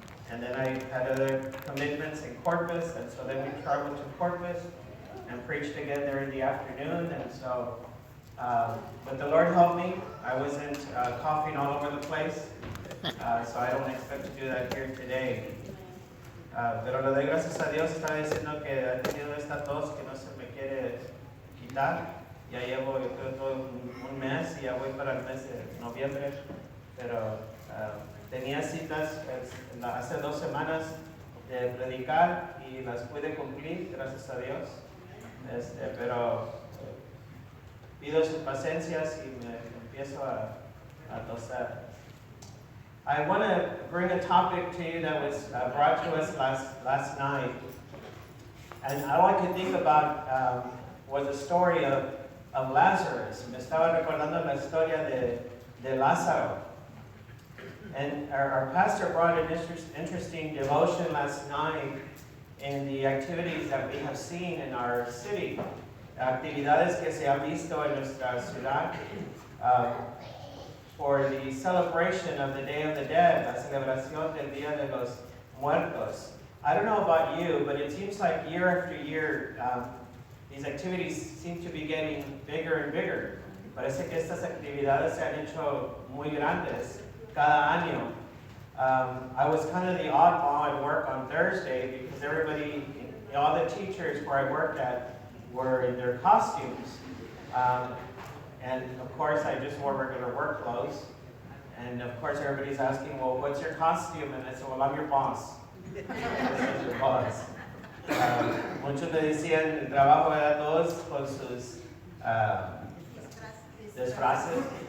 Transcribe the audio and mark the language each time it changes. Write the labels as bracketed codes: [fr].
[en] And then I had other commitments in Corpus, and so then we traveled to Corpus and preached again there in the afternoon. And so, but the Lord helped me. I wasn't coughing all over the place, so I don't expect to do that here today. [es] Pero le doy gracias a Dios, está diciendo que ha tenido esta tos que no se me quiere quitar. Ya llevo, yo creo, todo un mes y ya voy para el mes de noviembre, pero tenía citas hace 2 semanas de predicar y las pude cumplir, gracias a Dios. Pero pido sus paciencias y me empiezo a toser. [en] I want to bring a topic to you that was brought to us last night. And all I could think about was the story of Lazarus. [es] Me estaba recordando la historia de Lázaro. [en] And our pastor brought an interesting devotion last night in the activities that we have seen in our city. [es] Actividades que se han visto en nuestra ciudad [en] for the celebration of the Day of the Dead, [es] la celebración del Día de los Muertos. [en] I don't know about you, but it seems like year after year, these activities seem to be getting bigger and bigger. [es] Parece que estas actividades se han hecho muy grandes cada año. [en] I was kind of the oddball at work on Thursday because everybody, all the teachers where I worked at were in their costumes. And of course I just wore regular work clothes. And of course everybody's asking, well, what's your costume? And I said, well, I'm your boss. This is your boss. [es] Muchos me decían, el trabajo era todos con sus disfraces.